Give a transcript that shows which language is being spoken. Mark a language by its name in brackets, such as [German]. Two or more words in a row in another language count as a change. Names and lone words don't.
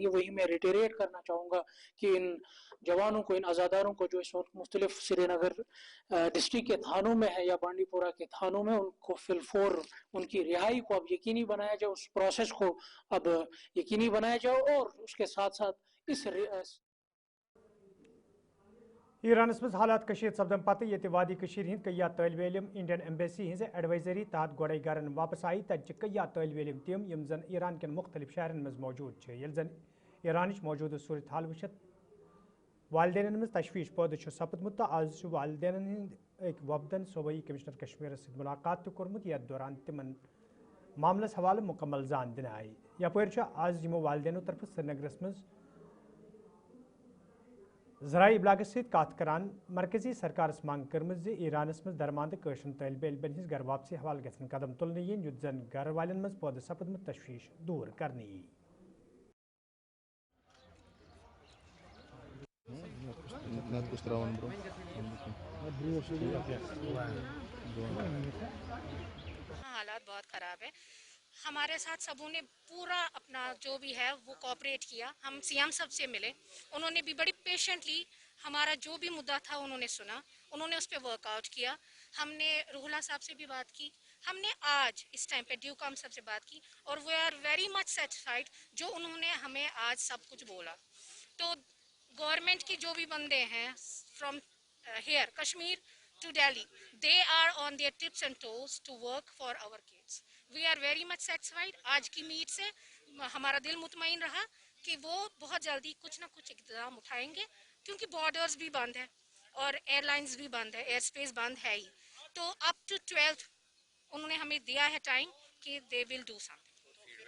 [Hindi] वही मैं रिटेरेट करना चाहूँगा कि इन जवानों को, इन आज़ादारों को जो इस वक्त मुख्तलिफ श्रीनगर डिस्ट्रिक्ट के थानों में है या बांडीपोरा के थानों में, उनको फिलफोर उनकी रिहाई को अब यकीनी बनाया जाए, उस प्रोसेस को अब यकीनी बनाया जाए। और उसके साथ साथ इस [Kashmiri] ईरानस मज हालात कशीद सपदन पत ये वादी हंद कया तलब इलम इंडियन एम्बेसी हज एडवाइजरी तहत गोड़े गरन वापस आई। तत कया तलब इलम तम यम जन ईरान के मुख्तलिफ शहरन मज मौजूद ये जन ईरान मौजूद सूरत हाल वुचित वालदेन मज तशवीश पैदा सपदमुत। तो आज वालदेन एक वफदन सूबाई कमिश्नर कश्मीर सत मुलाकात कोर्मुत, यथ दौरान तिमन मामलस हवाले मुकम्मल जान दिन आई। यपर आज यमो वालदेनों तरफ श्रीनगरस मज ज़राई इबलागस सत कत करान मरकजी सरकारस मांग कर्मज ज ईरानस मज दरमांद कशरन तलब इलमन हज घर वापसी हवाले गसन कदम तुलने यन युत जन घर वालन मज पैदा सपदमुत तशवीश दूर करने यी। [Hindi] हालात बहुत ख़राब है। हमारे साथ सबों ने पूरा अपना जो भी है वो कोऑपरेट किया। हम सीएम साहब से मिले, उन्होंने भी बड़ी पेशेंटली हमारा जो भी मुद्दा था उन्होंने सुना, उन्होंने उस पर वर्कआउट किया। हमने रूहुल्लाह साहब से भी बात की, हमने आज इस टाइम पे ड्यूकॉम साहब से बात की और [English] we are very much satisfied [Hindi] जो उन्होंने हमें आज सब कुछ बोला। तो गवर्नमेंट की जो भी बंदे हैं [English] from here कश्मीर to Delhi, they are on their tips and toes to work for our kids. We are very much satisfied. [Hindi] आज की मीट से हमारा दिल मुतमईन रहा कि वो बहुत जल्दी कुछ ना कुछ इक़दाम उठाएंगे, क्योंकि बॉर्डर्स भी बंद है और एयरलाइंस भी बंद है, [English] air space [Hindi] बंद है ही। तो [English] up to [Hindi] 12th उन्होंने हमें दिया है टाइम कि [English] they will do something.